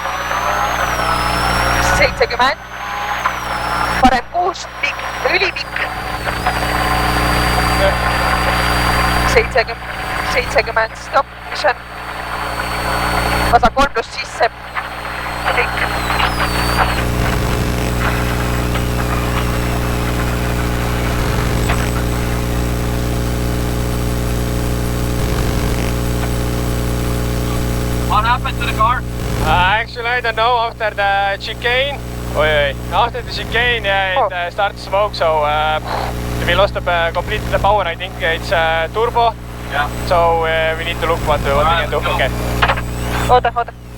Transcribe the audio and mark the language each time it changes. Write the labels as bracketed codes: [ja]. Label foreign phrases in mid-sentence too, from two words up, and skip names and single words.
[et] 70, parem 6, pikk, ülipikk. 70, stopp, mis on vasak 3+ sisse, pikk. [en] What happened to the car? Actually, I don't know. After the chicane, after the chicane, it started to smoke. So we lost completely the power. I think it's turbo. Yeah. So we need to look what we can do. Okay. [et] Oota.